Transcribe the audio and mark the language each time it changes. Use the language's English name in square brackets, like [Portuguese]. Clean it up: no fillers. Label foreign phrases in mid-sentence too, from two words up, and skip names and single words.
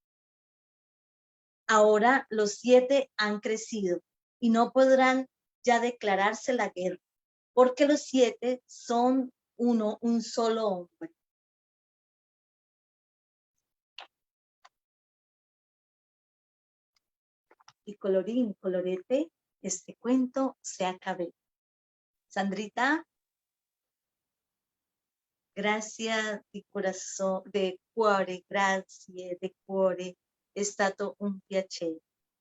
[Spanish] Ahora los 7 han crecido y no podrán ya declararse la guerra, porque los 7 son un solo hombre. Y colorín colorete, este cuento se acabó. Sandrita, [Italian] grazie di corazón, de cuore, grazie de cuore, è stato un piacere.